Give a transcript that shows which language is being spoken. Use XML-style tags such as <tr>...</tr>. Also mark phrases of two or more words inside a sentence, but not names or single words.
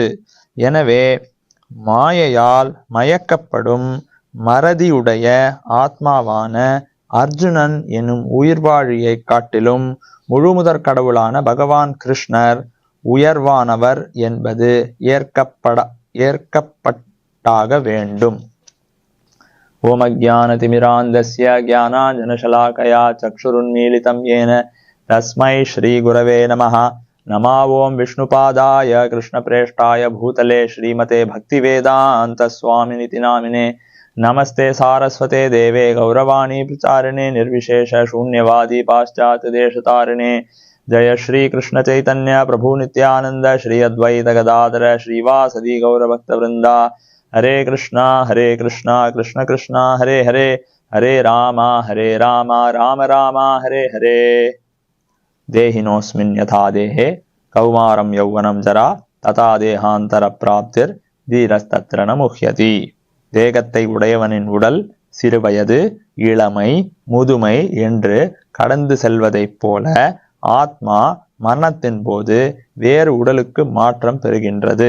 <ta>எனவே மாயையால் மயக்கப்படும் மறதியுடைய ஆத்மாவான அர்ஜுனன் எனும் உயிர்வாழியை காட்டிலும் முழுமுதற் கடவுளான பகவான் கிருஷ்ணர் உயர்வானவர் என்பது ஏற்கப்பட்டாக வேண்டும்.</ta> <sa>ॐ अज्ञानतिमिरान्धस्य ज्ञानाञ्जनशलाकया चक्षुरुन्मीलितं येन तस्मै श्री गुरवे नमः. नमा ओं विष्णुपादाय कृष्णप्रेष्ठाय भूतले श्रीमते भक्तिवेदान्त स्वामिनिति नामिने नमस्ते सारस्वते देवे गौरवाणी प्रचारिणे निर्विशेष शून्यवादी पाश्चात्य देशतारिणे जय श्री कृष्ण चैतन्य प्रभु नित्यानंद श्री अद्वैत गदाधर श्रीवासदि गौरभक्तवृंदा. हरे कृष्णा कृष्ण कृष्ण हरे हरे, हरे राम राम राम हरे हरे. देहिनोऽस्मिन् यथा देहे कौमारं यौवनं जरा तथा देहान्तर प्राप्तिर् धीरस्तत्र न मुह्यति.</sa> <ta>தேகத்தை உடையவனின் உடல் சிறுவயது, இளமை, முதுமை என்று கடந்து செல்வதைப் போல ஆத்மா மரணத்தின் போது வேறு உடலுக்கு மாற்றம் பெறுகின்றது.</ta>